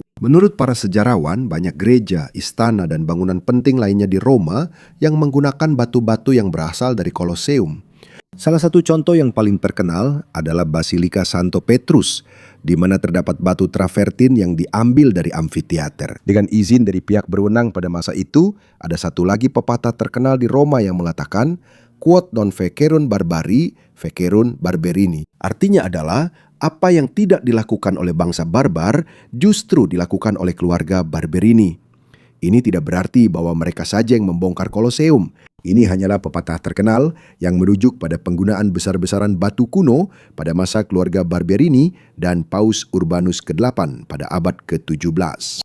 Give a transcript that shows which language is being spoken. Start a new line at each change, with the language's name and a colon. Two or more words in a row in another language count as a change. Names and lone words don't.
Indonesian: Menurut para sejarawan, banyak gereja, istana, dan bangunan penting lainnya di Roma yang menggunakan batu-batu yang berasal dari Koloseum. Salah satu contoh yang paling terkenal adalah Basilika Santo Petrus, di mana terdapat batu travertin yang diambil dari amfiteater. Dengan izin dari pihak berwenang pada masa itu, ada satu lagi pepatah terkenal di Roma yang mengatakan,
Latin: Quod non fecerunt barbari, fecerunt barberini.
Indonesian: Artinya adalah, apa yang tidak dilakukan oleh bangsa barbar, justru dilakukan oleh keluarga Barberini. Ini tidak berarti bahwa mereka saja yang membongkar Koloseum. Ini hanyalah pepatah terkenal yang merujuk pada penggunaan besar-besaran batu kuno pada masa keluarga Barberini dan Paus Urbanus ke-8 pada abad ke-17.